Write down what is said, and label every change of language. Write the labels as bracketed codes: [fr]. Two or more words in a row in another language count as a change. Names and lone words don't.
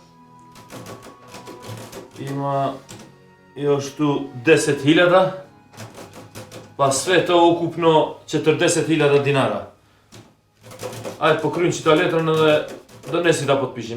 [sr] Ima još tu 10.000. Pa sve to ukupno 40.000 dinara. [sq] Ajde pokryjnë qita letrën edhe [sr] donesi da potpishim.